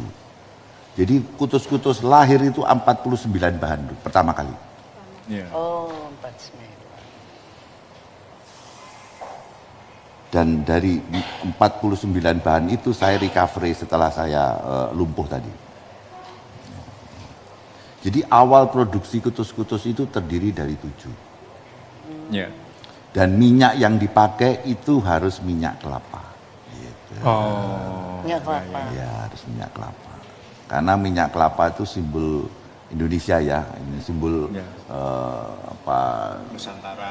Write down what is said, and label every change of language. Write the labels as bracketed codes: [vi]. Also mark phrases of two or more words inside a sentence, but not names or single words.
[id] Jadi kutus-kutus lahir itu 49 bahan dulu, pertama kali. Ya. Oh, 49. Dan dari 49 bahan itu saya recovery setelah saya lumpuh tadi. Jadi awal produksi kutus-kutus itu terdiri dari 7. Ya. Dan minyak yang dipakai itu harus minyak kelapa. Gitu. Oh. Minyak kelapa. Ya, harus minyak kelapa. Karena minyak kelapa itu simbol Indonesia ya. Ini simbol Ya. Nusantara.